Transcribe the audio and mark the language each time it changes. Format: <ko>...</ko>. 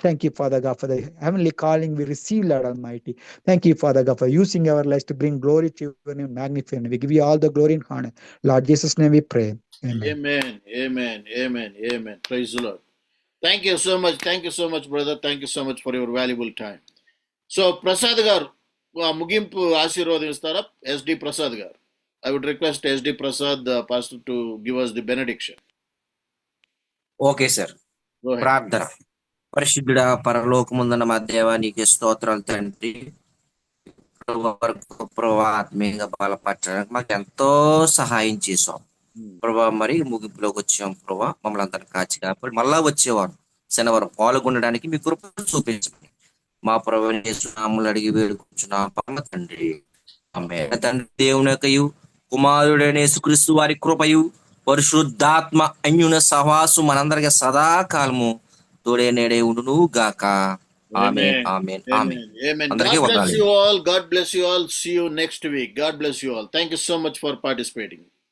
<en>Thank you, Father God, for the heavenly calling we receive, Lord Almighty. Thank you, Father God, for using our lives to bring glory to your name, magnify your name. We give you all the glory and honor. Lord Jesus' name we pray. Amen. Amen. Amen. Amen. Amen. Praise the Lord. Thank you so much. Thank you so much, brother. Thank you so much for your valuable time.</en> <te>So, Prasad గారు ముగింపు ఆశీర్వాదం ఇస్తారా?</te> <en>SD Prasad గారు. I would request SD Prasad, the pastor, to give us the benediction. Okay sir. Go ahead.</en> <te>ప్రార్థన. పరిశుద్ధుడా, పరలోకముందున్న మా దేవా, నీకే స్తోత్రాలు తండ్రి. వరకు ప్రభా ఆత్మీయంగా బలపరచడానికి మాకు ఎంతో సహాయం చేసాం ప్రభా. మరి ముగింపులోకి వచ్చాం ప్రభా, మమ్మల్ని అందరిని కాచి కాపాడి మళ్ళా వచ్చేవారు శనివారం పాల్గొనడానికి మీ కృప చూపించండి. మా ప్రభు నామములు అడిగి వేడుకుంటున్నాం పరమ తండ్రి. ఆమేన్. తండ్రి దేవుని యొక్కయు కుమారుడైన యేసుక్రీస్తు వారి కృపయు పరిశుద్ధాత్మ అన్యున సహవాసు మనందరికీ సదాకాలము తోడే నేడే ఉండును గాక. ఆమేన్. ఆమేన్. ఆమేన్.</te> <en>Amen.</en> <te>అందరికీ</te> <en>God bless</en> <te>వందనాలు.</te> <en>you all. God bless you all. See you next week. God bless you all. Thank you so much for participating.</en>